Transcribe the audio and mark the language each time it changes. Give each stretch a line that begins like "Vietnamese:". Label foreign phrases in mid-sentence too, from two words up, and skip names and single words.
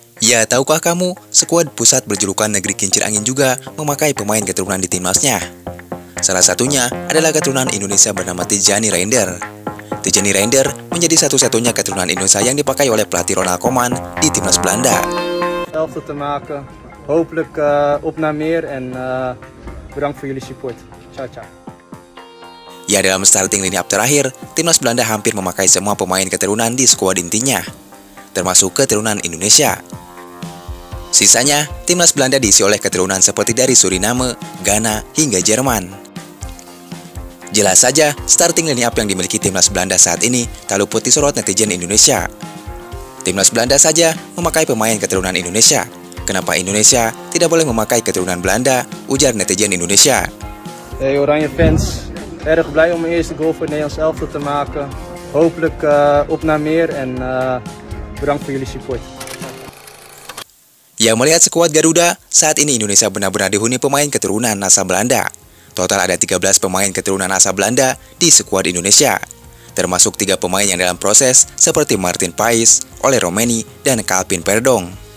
Indonesian: Ya, tahukah kamu, skuad pusat berjulukan Negeri Kincir Angin juga memakai pemain keturunan di timnasnya. Salah satunya adalah keturunan Indonesia bernama Tijani Reinder. Tijani Reinder menjadi satu-satunya keturunan Indonesia yang dipakai oleh pelatih Ronald Koeman di timnas Belanda.
Dutch: Elftal te maken. Hopelijk op naar meer en bedankt voor jullie support.
Italian: Ciao ciao.
Indonesian: Ya, dalam
English: starting line up
Indonesian: terakhir, timnas Belanda hampir memakai semua pemain keturunan di skuad intinya, termasuk keturunan Indonesia. Sisanya, timnas Belanda diisi oleh keturunan seperti dari Suriname, Ghana, hingga Jerman. Jelas saja,
English: starting line up
Indonesian: yang dimiliki timnas Belanda saat ini tak luput disorot netizen Indonesia. Timnas Belanda saja memakai pemain keturunan Indonesia. Kenapa Indonesia tidak boleh memakai keturunan Belanda? Ujar netizen Indonesia.
Dutch: Hey Oranje fans, erg blij om mijn eerste goal voor het Nederlands elftal te maken. Hopelijk op naar meer en bedankt voor jullie support.
Indonesian: Ya, melihat skuad Garuda, saat ini Indonesia benar-benar dihuni pemain keturunan asal Belanda. Total ada 13 pemain keturunan asal Belanda di skuad Indonesia, termasuk 3 pemain yang dalam proses seperti Martin Paes, Ole Romeni, dan Calvin Verdong.